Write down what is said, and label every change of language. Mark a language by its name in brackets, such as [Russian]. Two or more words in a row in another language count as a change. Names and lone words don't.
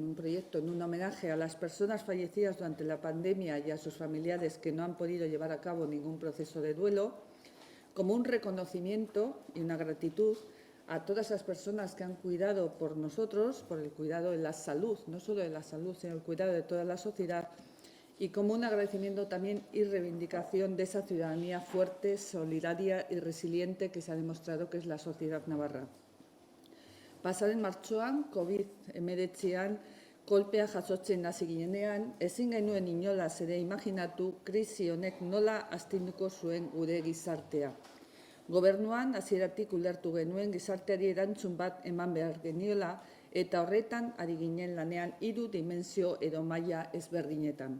[Spanish] un proyecto, en un homenaje a las personas fallecidas durante la pandemia y a sus familiares que no han podido llevar a cabo ningún proceso de duelo, como un reconocimiento y una gratitud a todas las personas que han cuidado por nosotros, por el cuidado de la salud, no solo de la salud, sino el cuidado de toda la sociedad, y como un agradecimiento también y reivindicación de esa ciudadanía fuerte, solidaria y resiliente que se ha demostrado que es la sociedad navarra. [Basque] Pasaren martxoan, COVID-19 kolpea jasotzen hasi ginenean, ezin genuen inolaz ere imaginatu krisi honek nola astinduko zuen gure gizartea. Gobernuan hasieratik ulertu genuen gizarteari erantzun bat eman behar geniola eta horretan ari ginen lanean 3 dimensio edo maila ezberdinetan.